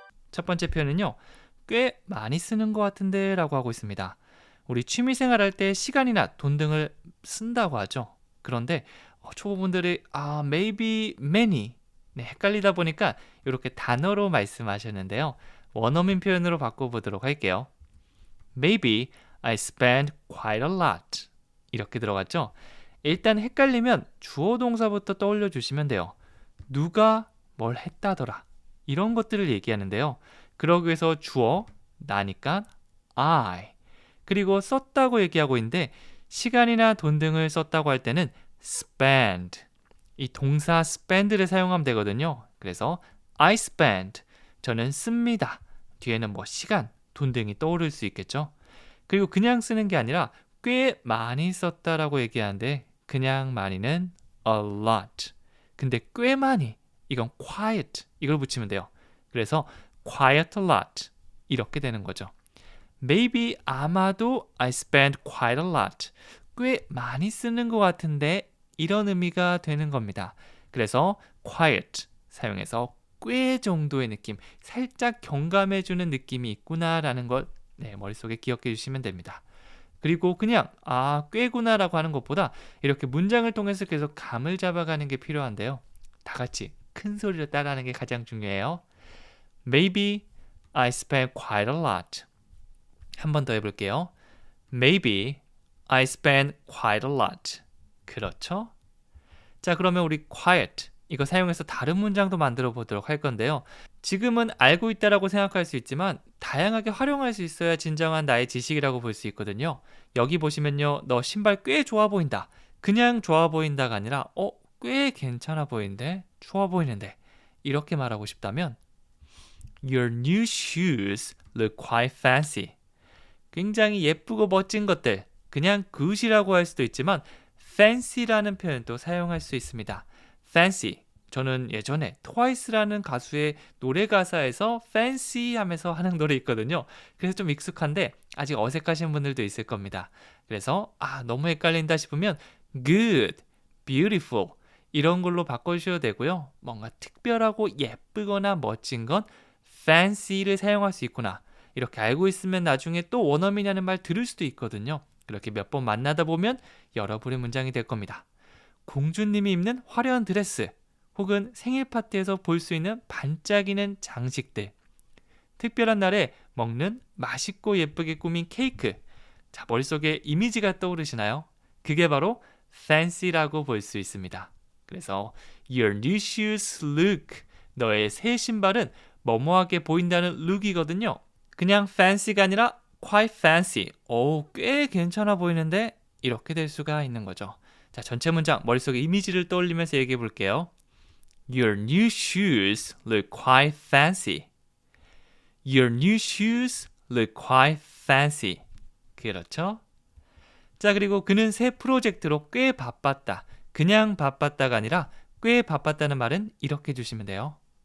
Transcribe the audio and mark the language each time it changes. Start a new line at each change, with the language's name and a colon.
Korean: 첫 번째 표현은요. 꽤 많이 쓰는 것 같은데 라고 하고 있습니다. 우리 취미생활 할 때 시간이나 돈 등을 쓴다고 하죠. 그런데 초보분들이
English: maybe many
Korean: 헷갈리다 보니까 이렇게 단어로 말씀하셨는데요. 원어민 표현으로 바꿔보도록 할게요.
English: Maybe I spend quite a lot.
Korean: 이렇게 들어갔죠. 일단 헷갈리면 주어 동사부터 떠올려 주시면 돼요. 누가 뭘 했다더라. 이런 것들을 얘기하는데요. 그러기 위해서 주어, 나니까 I. 그리고 썼다고 얘기하고 있는데 시간이나 돈 등을 썼다고 할 때는 spend. 이 동사 spend를 사용하면 되거든요. 그래서
English: I spend.
Korean: 저는 씁니다. 뒤에는 시간, 돈 등이 떠오를 수 있겠죠. 그리고 그냥 쓰는 게 아니라 꽤 많이 썼다라고 얘기하는데 그냥 많이는 a lot. 근데 꽤 많이 이건 quiet 이걸 붙이면 돼요. 그래서
English: quite a lot
Korean: 이렇게 되는 거죠.
English: Maybe
Korean: 아마도
English: I spent quite a lot.
Korean: 꽤 많이 쓰는 것 같은데 이런 의미가 되는 겁니다. 그래서 quiet 사용해서 꽤 정도의 느낌, 살짝 경감해주는 느낌이 있구나라는 걸 머릿속에 기억해 주시면 됩니다. 그리고 그냥 꽤구나라고 하는 것보다 이렇게 문장을 통해서 계속 감을 잡아가는 게 필요한데요. 다 같이 큰 소리로 따라하는 게 가장 중요해요.
English: Maybe I spent quite a lot.
Korean: 한 번 더 해볼게요.
English: Maybe I spent quite a lot.
Korean: 그렇죠? 자, 그러면 우리 quiet 이거 사용해서 다른 문장도 만들어 보도록 할 건데요. 지금은 알고 있다라고 생각할 수 있지만 다양하게 활용할 수 있어야 진정한 나의 지식이라고 볼 수 있거든요. 여기 보시면요. 너 신발 꽤 좋아 보인다. 그냥 좋아 보인다가 아니라 꽤 괜찮아 보이는데? 좋아 보이는데? 이렇게 말하고 싶다면
English: Your new shoes look quite fancy.
Korean: 굉장히 예쁘고 멋진 것들. 그냥 good이라고 할 수도 있지만 fancy라는 표현도 사용할 수 있습니다. fancy. 저는 예전에 트와이스라는 가수의 노래 가사에서 fancy 하면서 하는 노래 있거든요. 그래서 좀 익숙한데 아직 어색하신 분들도 있을 겁니다. 그래서 너무 헷갈린다 싶으면 good, beautiful 이런 걸로 바꿔주셔도 되고요. 뭔가 특별하고 예쁘거나 멋진 건 fancy를 사용할 수 있구나. 이렇게 알고 있으면 나중에 또 원어민이라는 말 들을 수도 있거든요. 그렇게 몇 번 만나다 보면 여러분의 문장이 될 겁니다. 공주님이 입는 화려한 드레스 혹은 생일 파티에서 볼 수 있는 반짝이는 장식들, 특별한 날에 먹는 맛있고 예쁘게 꾸민 케이크. 자, 머릿속에 이미지가 떠오르시나요? 그게 바로 fancy라고 볼 수 있습니다. 그래서
English: Your new shoes look.
Korean: 너의 새 신발은 뭐뭐하게 보인다는 look이거든요. 그냥 fancy가 아니라
English: quite fancy.
Korean: 꽤 괜찮아 보이는데 이렇게 될 수가 있는 거죠. 자, 전체 문장 머릿속에 이미지를 떠올리면서 얘기해 볼게요.
English: Your new shoes look quite fancy. Your new shoes look quite fancy.
Korean: 그렇죠? 자, 그리고 그는 새 프로젝트로 꽤 바빴다. 그냥 바빴다가 아니라 꽤 바빴다는 말은 이렇게 해주시면 돼요.